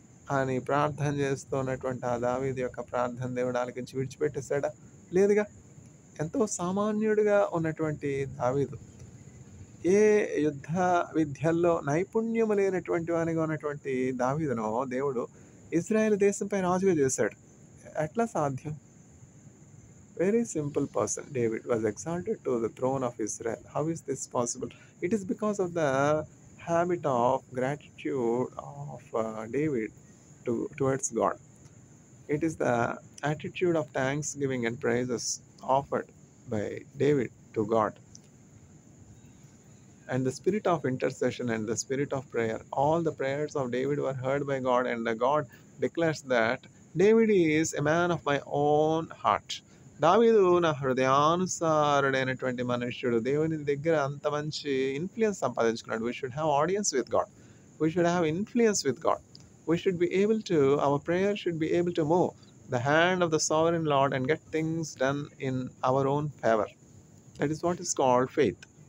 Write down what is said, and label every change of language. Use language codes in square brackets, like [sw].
[te] అని ప్రార్థన చేస్తున్నటువంటి ఆ దావీదు యొక్క ప్రార్థన దేవుడు ఆలకించి విడిచిపెట్టేసాడా? లేదుగా. ఎంతో సామాన్యుడిగా ఉన్నటువంటి దావీదు, ఏ యుద్ధ విద్యల్లో నైపుణ్యము లేనటువంటి వానిగా ఉన్నటువంటి దావీదును దేవుడు ఇజ్రాయెల్ దేశంపై రాజుగా చేశాడు. ఎట్లా సాధ్యం? [en] Very simple person. David was exalted to the throne of Israel. How is this possible? It is because of the habit of gratitude of David towards God. It is the attitude of thanksgiving and praises offered by David to God. And the spirit of intercession and the spirit of prayer. All the prayers of David were heard by God, and the God declares that David is a man of my own heart. [te] దావీదు నా హృదయానుసారుడైనటువంటి మనుష్యుడు. దేవుని దగ్గర అంత మంచి influence సంపాదించుకున్నాడు. [en] We should have audience with God. We should have influence with God. We should be able to, our prayer should be able to move the hand of the sovereign Lord and get things done in our own favor. That is what is called faith.